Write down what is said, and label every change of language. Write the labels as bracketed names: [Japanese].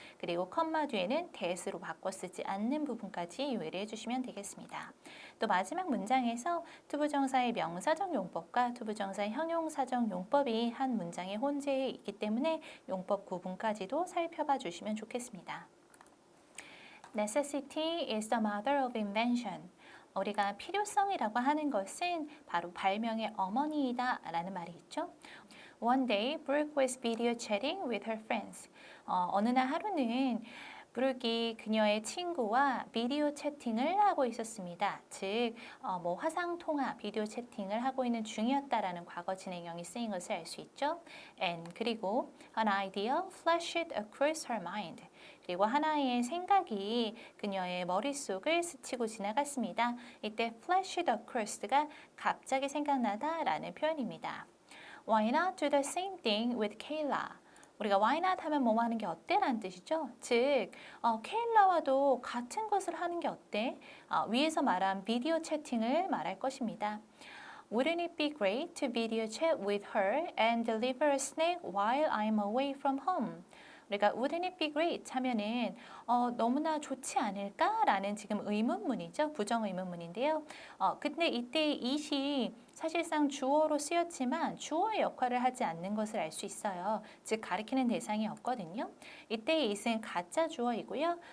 [Korean] 그리고 컴마 뒤에는 that으로 바꿔 쓰지 않는 부분까지 유의를 해주시면 되겠습니다. 또 마지막 문장에서 투부정사의 명사적 용법과 투부정사의 형용사적 용법이 한 문장에 혼재해 있기 때문에 용법 구분까지도 살펴봐 주시면 좋겠습니다. [English] Necessity is the mother of invention. [Korean] 우리가 필요성이라고 하는 것은 바로 발명의 어머니이다 라는 말이 있죠. [English] One day, Brooke was video chatting with her friends. [Korean] 어느 날 하루는 브룩이 그녀의 친구와 비디오 채팅을 하고 있었습니다. 즉, 화상 통화, 비디오 채팅을 하고 있는 중이었다라는 과거 진행형이 쓰인 것을 알 수 있죠. [English] And [Korean] 그리고 [English] an idea flashed across her mind. [Korean] 그리고 하나의 생각이 그녀의 머릿속을 스치고 지나갔습니다. 이때 [English] flashed across [Korean] 가 갑자기 생각나다라는 표현입니다. [English] Why not do the same thing with Kayla? [Korean] 우리가 [English] why not [Korean] 하면 뭐뭐 하는 게 어때? 라는 뜻이죠. 즉, 케일라와도 같은 것을 하는 게 어때? 위에서 말한 비디오 채팅을 말할 것입니다. [English] Wouldn't it be great to video chat with her and deliver a snack while I'm away from home? [Korean] 우리가 [English] wouldn't it be great [Korean] 하면은 너무나 좋지 않을까라는 지금 의문문이죠. 부정 의문문인데요. 근데 이때 it이 사실상 주어로 쓰였지만 주어의 역할을 하지 않는 것을 알 수 있어요. 즉 가리키는 대상이 없거든요. 이때의 it은 가짜 주어이고요.